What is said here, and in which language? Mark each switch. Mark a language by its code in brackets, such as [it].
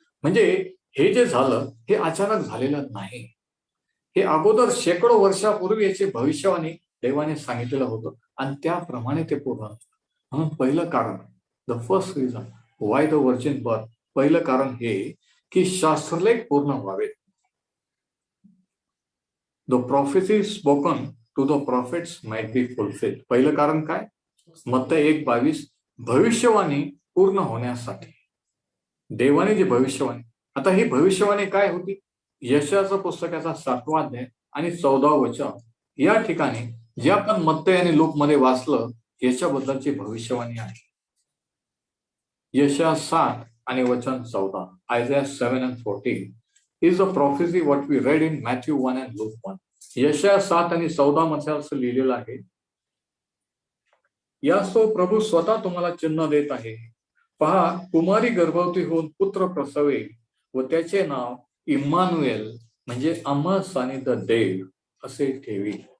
[mr] म्हणजे हे जे झालं हे अचानक झालेलं नाही. हे अगोदर शेकडो वर्षापूर्वी याची भविष्यवाणी देवाने सांगितलेलं होतं आणि त्याप्रमाणे ते पूर्ण झालं. म्हणून पहिलं कारण, [en] the first reason why the virgin birth, [mr] पहिलं कारण हे की शास्त्रलेख पूर्ण व्हावेत. [en] The prophecy spoken to the prophets might be fulfilled. [mr] पहिलं कारण काय? मत्ती 1:22 भविष्यवाणी पूर्ण होण्यासाठी देवाने जी भविष्यवाणी. आता ही भविष्यवाणी काय होती? यशायाच्या पुस्तकाचा 7वा अध्याय आणि 14व वचन या ठिकाणी जे आपण मत्ती आणि लूक मध्ये वाचलं याच्याबद्दलची भविष्यवाणी आहे. यशाया 7 आणि वचन 14, [en] Isaiah 7 and 14 is a prophecy what we read in Matthew 1 and Luke 1. [mr] यशाया 7 आणि 14 मध्ये असं लिहिलेलं आहे, यास तो प्रभू स्वतः तुम्हाला चिन्ह देत आहे. पहा, कुमारी गर्भवती होऊन पुत्र प्रसवेल व त्याचे नाव इम्मानुएल म्हणजे आम्हा सानिध्य देव असे ठेवी.